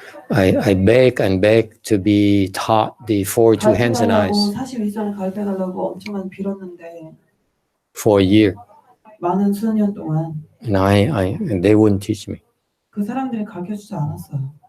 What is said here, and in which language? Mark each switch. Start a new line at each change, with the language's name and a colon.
English: I beg and beg to be taught the 42 hands and eyes
Korean: 42선을 가르쳐달라고 엄청 많이 빌었는데
English: for a year.
Korean: 많은 수년 동안
English: And and they wouldn't teach me.
Korean: 그 사람들이 가르쳐주지 않았어요.